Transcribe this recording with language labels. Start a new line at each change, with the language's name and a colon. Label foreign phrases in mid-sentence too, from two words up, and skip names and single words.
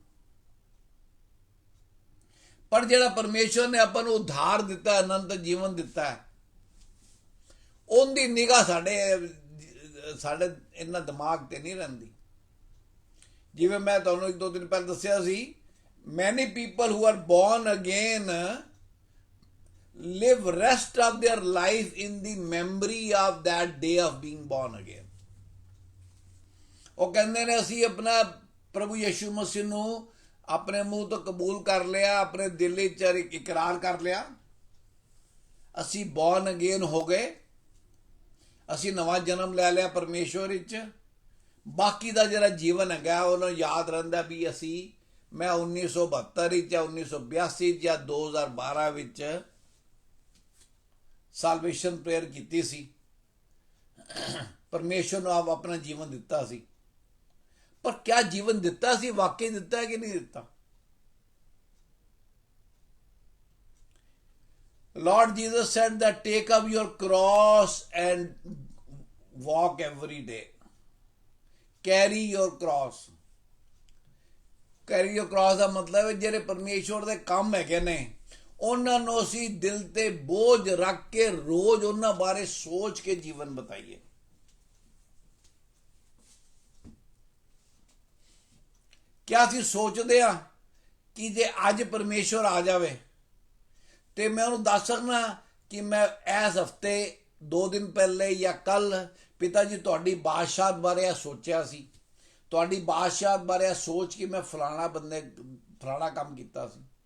Punjabi: ਪਰ ਜਿਹੜਾ ਪਰਮੇਸ਼ਵਰ ਨੇ ਆਪਾਂ ਨੂੰ ਉਧਾਰ ਦਿੱਤਾ, ਅਨੰਤ ਜੀਵਨ ਦਿੱਤਾ ਹੈ, ਉਹਦੀ ਨਿਗਾਹ ਸਾਡੇ ਇੰਨਾ ਦਿਮਾਗ ਤੇ ਨਹੀਂ ਰਹਿੰਦੀ। ਜਿਵੇਂ ਮੈਂ ਤੁਹਾਨੂੰ 1-2 ਦਿਨ ਪਹਿਲਾਂ ਦੱਸਿਆ ਸੀ,
English: many people who are born again live rest of their life in the memory of that day of being born again.
Punjabi: ਉਹ ਕਹਿੰਦੇ ਨੇ ਅਸੀਂ ਆਪਣਾ ਪ੍ਰਭੂ ਯਿਸੂ ਮਸੀਹ ਨੂੰ ਆਪਣੇ ਮੂੰਹ ਤੋਂ ਕਬੂਲ ਕਰ ਲਿਆ, ਆਪਣੇ ਦਿਲ ਵਿੱਚ ਇਕਰਾਰ ਕਰ ਲਿਆ, ਅਸੀਂ
English: born again
Punjabi: ਹੋ ਗਏ, ਅਸੀਂ ਨਵਾਂ ਜਨਮ ਲੈ ਲਿਆ ਪਰਮੇਸ਼ਵਰ ਵਿੱਚ। ਬਾਕੀ ਦਾ ਜਿਹੜਾ ਜੀਵਨ ਹੈਗਾ ਉਹਨੂੰ ਯਾਦ ਰਹਿੰਦਾ ਵੀ ਮੈਂ 1972 ਵਿੱਚ ਜਾਂ 1982 ਜਾਂ 2012 ਵਿੱਚ
English: salvation prayer
Punjabi: ਕੀਤੀ ਸੀ, ਪਰਮੇਸ਼ਵਰ ਨੂੰ ਆਪ ਆਪਣਾ ਜੀਵਨ ਦਿੱਤਾ ਸੀ। ਪਰ ਕਿਆ ਜੀਵਨ ਦਿੱਤਾ ਸੀ? ਵਾਕਈ ਦਿੱਤਾ ਹੈ ਕਿ ਨਹੀਂ ਦਿੱਤਾ?
English: Lord Jesus said that take up your cross and walk every day. Carry your cross. Carry your cross
Punjabi: ਦਾ ਮਤਲਬ ਹੈ ਜਿਹੜੇ ਪਰਮੇਸ਼ਵਰ ਦੇ ਕੰਮ ਹੈਗੇ ਨੇ ਉਹਨਾਂ ਨੂੰ ਅਸੀਂ ਦਿਲ ਤੇ ਬੋਝ ਰੱਖ ਕੇ ਰੋਜ਼ ਉਹਨਾਂ ਬਾਰੇ ਸੋਚ ਕੇ ਜੀਵਨ ਬਤਾਈਏ। ਕਿਆ ਅਸੀਂ ਸੋਚਦੇ ਆ ਕਿ ਜੇ ਅੱਜ ਪਰਮੇਸ਼ਵਰ ਆ ਜਾਵੇ ਤੇ ਮੈਂ ਉਹਨੂੰ ਦੱਸ ਸਕਣਾ ਕਿ ਮੈਂ ਇਸ ਹਫਤੇ 2 ਦਿਨ ਪਹਿਲੇ ਜਾਂ ਕੱਲ ਪਿਤਾ ਜੀ ਤੁਹਾਡੀ ਬਾਦਸ਼ਾਹਤ ਬਾਰੇ ਇਹ ਸੋਚਿਆ ਸੀ, ਤੁਹਾਡੀ ਬਾਦਸ਼ਾਹਤ ਬਾਰੇ ਇਹ ਸੋਚ ਕੇ ਮੈਂ ਫਲਾਣਾ ਕੰਮ ਕੀਤਾ ਸੀ।